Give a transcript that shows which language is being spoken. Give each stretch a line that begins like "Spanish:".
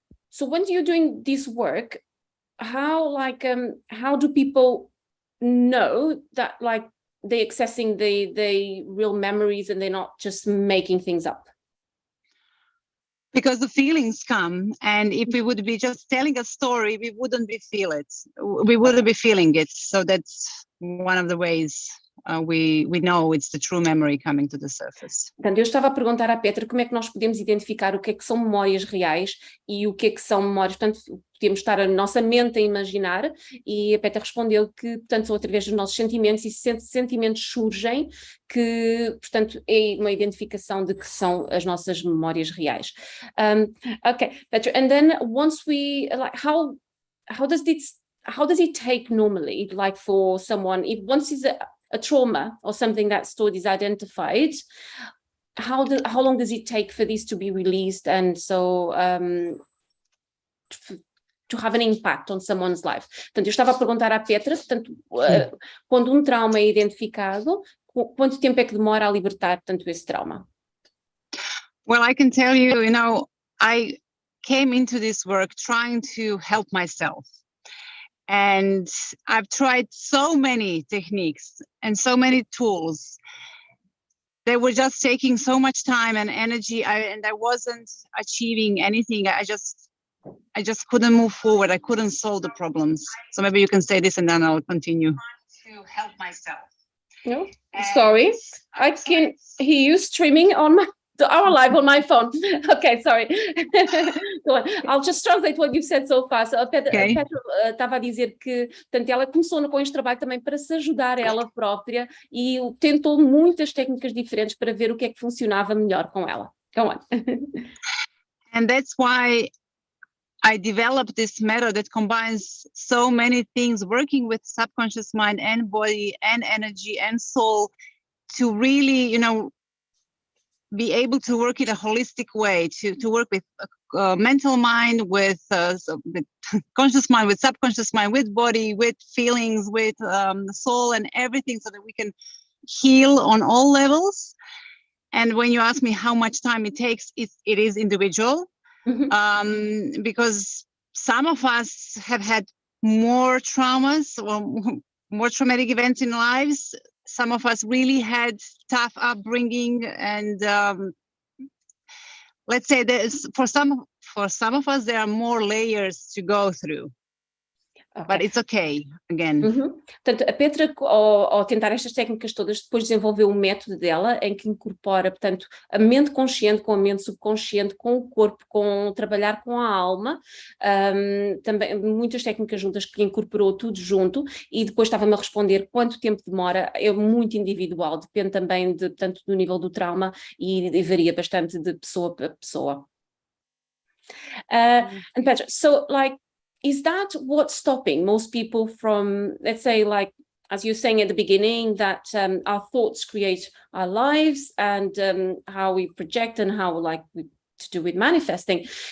English: So when you're doing this work, how do people know that like they're accessing the real memories and they're not just making things up? Because the feelings come, and if we would be just telling a story, we wouldn't be feeling it. So that's one of the ways we know it's the true memory coming to the surface.
Portuguese: Portanto, eu estava a perguntar à Petra como é que nós podemos identificar o que é que são memórias reais e o que é que são memórias, portanto, podemos estar a nossa mente a imaginar, e a Petra respondeu que, portanto, são através dos nossos sentimentos, e sentimentos surgem, que, portanto, é uma identificação de que são as nossas memórias reais.
English: Okay, Petra, and then once we, like, how does it take normally, like for someone, if once is a trauma or something that stored is identified, how long does it take for this to be released and so to have an impact on someone's life?
Portuguese: Portanto, eu estava a perguntar à Petra, portanto, quando trauma é identificado, quanto tempo é que demora a libertar, portanto, esse trauma?
English: Well, I can tell you, I came into this work trying to help myself. And I've tried so many techniques and so many tools. They were just taking so much time and energy, and I wasn't achieving anything. I just couldn't move forward. I couldn't solve the problems. So maybe you can say this and then I'll continue. To help myself. No, sorry. I can hear you streaming on our live on my phone. Okay, sorry. Go on. I'll just translate what you've said so far.
Portuguese: So, Petra estava a dizer que, portanto, ela começou com este trabalho também para se ajudar ela própria e tentou muitas técnicas diferentes para ver o que é que funcionava melhor com ela.
English: Go on. And that's why I developed this method that combines so many things, working with subconscious mind and body and energy and soul, to really, be able to work in a holistic way, to work with mental mind, with conscious mind, with subconscious mind, with body, with feelings, with soul and everything, so that we can heal on all levels. And when you ask me how much time it takes, it is individual. Mm-hmm. Because some of us have had more traumas or more traumatic events in lives. Some of us really had tough upbringing, and let's say for some of us there are more layers to go through. Okay. But it's okay, again.
Portuguese: Portanto, a Petra, ao tentar estas técnicas todas, depois desenvolveu um método dela em que incorpora, portanto, a mente consciente com a mente subconsciente, com o corpo, com trabalhar com a alma, também muitas técnicas juntas que incorporou tudo junto, e depois estava-me a responder quanto tempo demora. É muito individual, depende também portanto, do nível do trauma e varia bastante de pessoa para pessoa.
English: And Petra, so like, is that what's stopping most people from, let's say, like, as you're saying at the beginning, that our thoughts create our lives, and how we project and how, like, to do with manifesting,